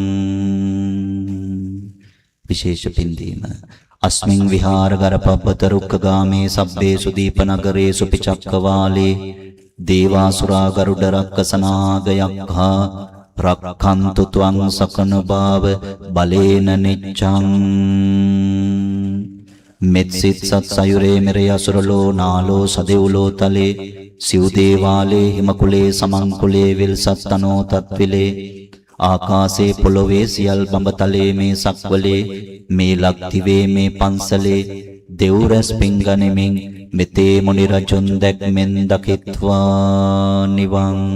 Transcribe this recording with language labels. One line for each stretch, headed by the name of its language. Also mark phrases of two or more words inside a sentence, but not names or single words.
Sinhala: විශේෂ පින්දීම
Pali: අස්මින් විහාරගර පබ්බත රුක්ඛගාමේ සබ්බේසු දීපනගරේසු පිචක්කවාලේ දේවාසුරා ගරුඩ රක්ඛසනාගයක්ඛා රක්ඛන්තු ත්වං සකන භාව බලේන නිච්ඡං.
Sinhala: මෙත්සිත සත් සයුරේ මෙරේ අසුරලෝ නාලෝ සදෙව්ලෝ තලේ සිව් දේවාලේ හිමකුලේ සමංකුලේ විල් සත්තනෝ තත්විලේ ආකාසේ පොළොවේ සියල් බඹතලේ මේ සක්වලේ මේ ලක්තිවේ මේ පන්සලේ දෙව්රැස් පිංගනෙමින් මෙතේ මුනි රජුන් දැක්මෙන් දකිත්වා නිවන්.